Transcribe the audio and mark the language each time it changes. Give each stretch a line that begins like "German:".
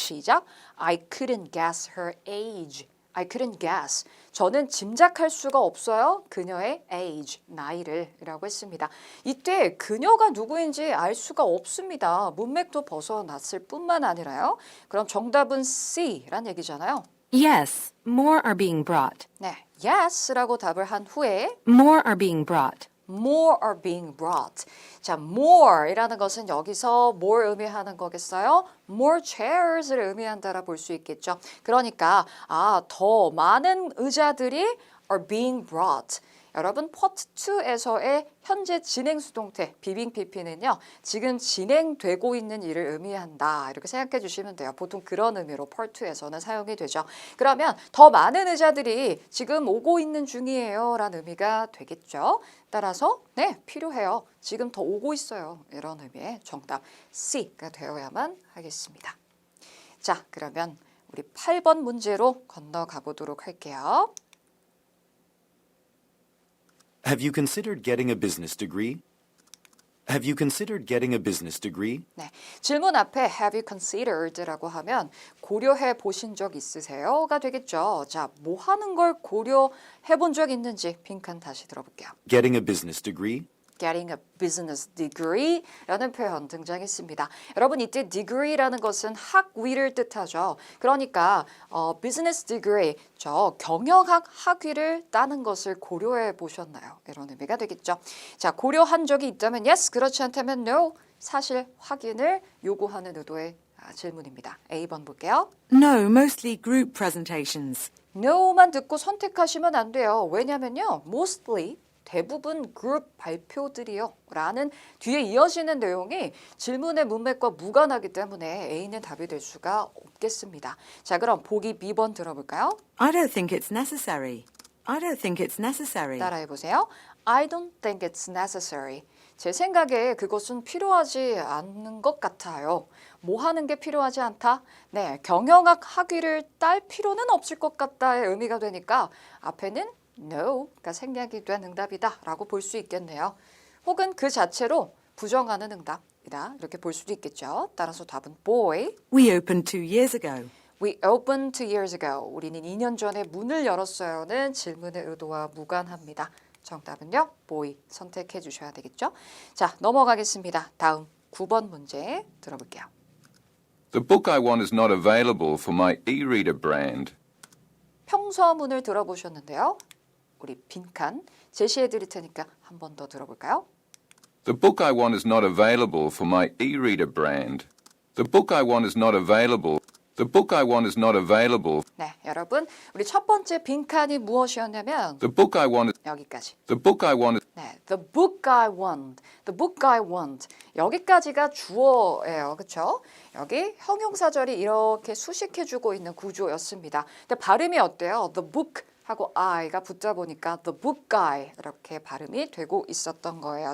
Korean: 시작.
English: I couldn't guess her age. I couldn't guess.
Korean: 저는 짐작할 수가 없어요. 그녀의 age, 나이를 이라고 했습니다. 이때 그녀가 누구인지 알 수가 없습니다. 문맥도 벗어났을 뿐만 아니라요. 그럼 정답은 C란 얘기잖아요.
English: Yes, more are being brought.
Korean: 네, yes라고 답을 한 후에
English: More are being brought. more are being brought.
Korean: 자, more이라는 것은 여기서 뭘 의미하는 거겠어요?
English: more chairs
Korean: 를 의미한다라 볼 수 있겠죠. 그러니까 더 많은 의자들이
English: are being brought.
Korean: 여러분 Part 2에서의 현재 진행 수동태 비빙 PP는요. 지금 진행되고 있는 일을 의미한다. 이렇게 생각해 주시면 돼요. 보통 그런 의미로 Part 2에서는 사용이 되죠. 그러면 더 많은 의자들이 지금 오고 있는 중이에요. 라는 의미가 되겠죠. 따라서 네, 필요해요. 지금 더 오고 있어요. 이런 의미의 정답 C가 되어야만 하겠습니다. 자, 그러면 우리 8번 문제로 건너가 보도록 할게요.
English: Have you considered getting a business degree? Have you considered getting a business degree?
Korean: 네, 질문 앞에
English: have you considered
Korean: 라고 하면 고려해 보신 적 있으세요?가 되겠죠. 자, 뭐 하는 걸 고려해 본 적 있는지 빈칸 다시 들어볼게요.
English: Getting a business degree? Getting a business degree
Korean: 라는 표현 등장했습니다. 여러분 이때 degree라는 것은 학위를 뜻하죠. 그러니까
English: business degree,
Korean: 저 경영학 학위를 따는 것을 고려해 보셨나요? 이런 의미가 되겠죠. 자, 고려한 적이 있다면 yes, 그렇지 않다면 no, 사실 확인을 요구하는 의도의 질문입니다. A번 볼게요.
English: No, mostly group presentations.
Korean: no만 듣고 선택하시면 안 돼요. 왜냐면요, mostly 대부분 그룹 발표들이요 라는 뒤에 이어지는 내용이 질문의 문맥과 무관하기 때문에 A는 답이 될 수가 없겠습니다. 자, 그럼 보기 B번 들어볼까요?
English: I don't think it's necessary. I don't think it's necessary.
Korean: 따라해보세요.
English: I don't think it's necessary.
Korean: 제 생각에 그것은 필요하지 않는 것 같아요. 뭐 하는 게 필요하지 않다? 네, 경영학 학위를 딸 필요는 없을 것 같다의 의미가 되니까 앞에는 no가 생략이 된 응답이다 라고 볼 수 있겠네요. 혹은 그 자체로 부정하는 응답이다 이렇게 볼 수도 있겠죠. 따라서 답은 boy.
English: We opened 2 years ago. We opened 2 years ago.
Korean: 우리는 2년 전에 문을 열었어요는 질문의 의도와 무관합니다. 정답은요, boy 선택해 주셔야 되겠죠. 자, 넘어가겠습니다. 다음 9번 문제 들어볼게요.
English: The book I want is not available for my e-reader brand.
Korean: 평서문을 들어보셨는데요. 우리 빈칸 제시해 드릴 테니까 한 번 더 들어볼까요?
English: The book I want is not available for my e-reader brand. The book I want is not available. The book I want is not available.
Korean: 네, 여러분 우리 첫 번째 빈칸이 무엇이었냐면
English: The book I want is
Korean: 여기까지.
English: the book I want is
Korean: 네,
English: the book I want, the book I want
Korean: 여기까지가 주어예요, 그렇죠? 여기 형용사절이 이렇게 수식해주고 있는 구조였습니다. 근데 발음이 어때요? The book 하고 I가 붙다 보니까
English: the book I
Korean: 이렇게 발음이 되고 있었던 거예요.